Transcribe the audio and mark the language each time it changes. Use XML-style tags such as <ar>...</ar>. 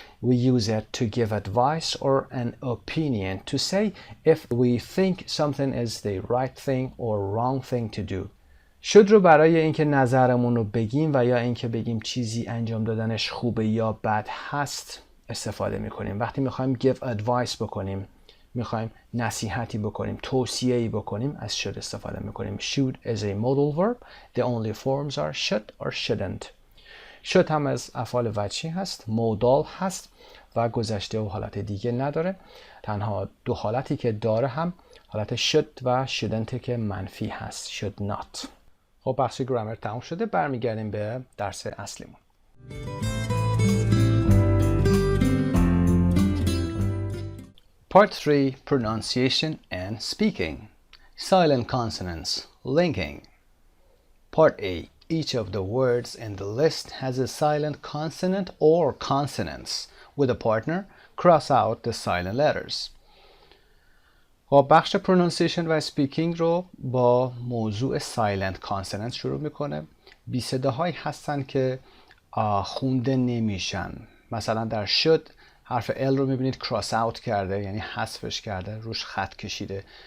<en>We use it to give advice or an opinion to say if we think something is the right thing or wrong thing to do.</en> <fa>should رو برای اینکه نظرمون رو بگیم و یا اینکه بگیم چیزی انجام دادنش خوبه یا بد هست استفاده میکنیم. وقتی میخوایم</fa> <en>give advice</en> <fa>بکنیم، میخوایم نصیحتی بکنیم، توصیه‌ای بکنیم، از should استفاده میکنیم.</fa> <en>should is a modal verb. The only forms are should or shouldn't.</en> <fa>should هم از افعال وجهی هست، مودال هست و گذشته و حالت دیگه نداره. تنها دو حالتی که داره هم حالت should و shouldn't که منفی هست.</fa> <en>should not.</en> <fa>خب بحث گرامر تموم شده. برمیگردیم به درس اصلیمون.</fa> <en>Part 3, Pronunciation and Speaking. Silent consonants, linking. Part A. Each of the words in the list has a silent consonant or consonants. With a partner, cross out the silent letters.</en> <fa>خب بخش pronunciation و speaking رو با موضوع silent consonants شروع میکنه. بی صداهایی هستن که خونده نمیشن. مثلا در should حرف L رو میبینید</fa> <en>cross out</en> <fa>کرده، یعنی حذفش کرده، روش خط کشیده.</fa>